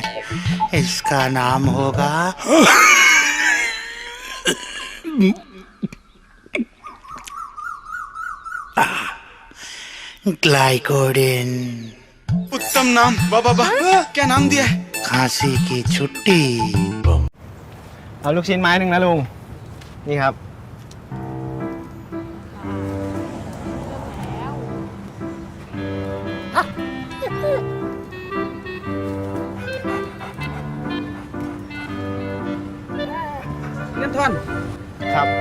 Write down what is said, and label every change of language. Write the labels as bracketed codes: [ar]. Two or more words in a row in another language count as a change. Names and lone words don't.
[hi] इसका नाम होगा ग्लाइकोडिन। उत्तम नाम वाह वाह वाह। क्या नाम दिया है? खांसी की छुट्टी। [th] เอาลูกชิ้นไม้หนึ่งนะลุง นี่ครับ เงินทอนครับ